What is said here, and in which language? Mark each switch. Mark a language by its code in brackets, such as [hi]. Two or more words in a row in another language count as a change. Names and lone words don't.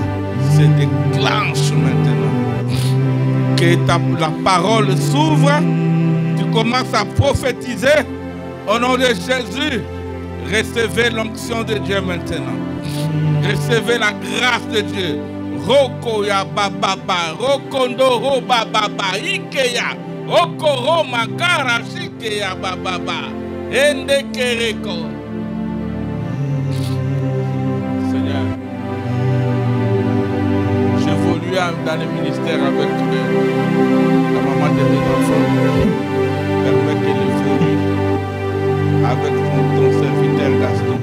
[fr] se déclenche maintenant. Que la parole s'ouvre, tu commences à prophétiser au nom de Jésus. Recevez l'onction de Dieu maintenant. Recevez la grâce de Dieu. Roko ya bababa, rokondo ro bababa, ikeya, okoro makara shikeya bababa, ende kereko. Seigneur, j'évolue dans le ministère avec la maman de mes enfants. Permets qu'elle évolue avec ton serviteur Gaston.